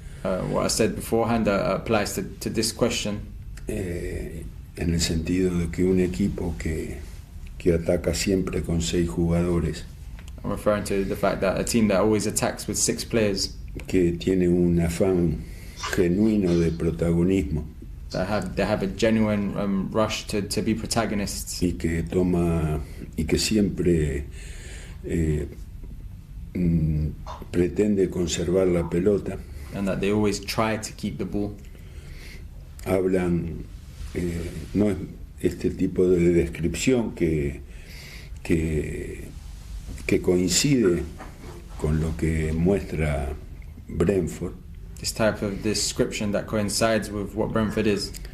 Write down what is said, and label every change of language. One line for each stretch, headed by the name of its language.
English: What I said beforehand applies to this question.
Spanish: En el sentido de que un equipo que ataca siempre con 6 jugadores,
English: I'm referring to the fact that a team that always attacks with 6 players,
Spanish: que tiene un afán genuino de protagonismo,
English: they have a genuine rush to be protagonists,
Spanish: y que siempre pretende conservar la pelota,
English: and that they always try to keep the ball.
Spanish: Hablan, no es este tipo de descripción que coincide con lo que muestra Brentford.
English: This type of description that coincides with what Brentford is.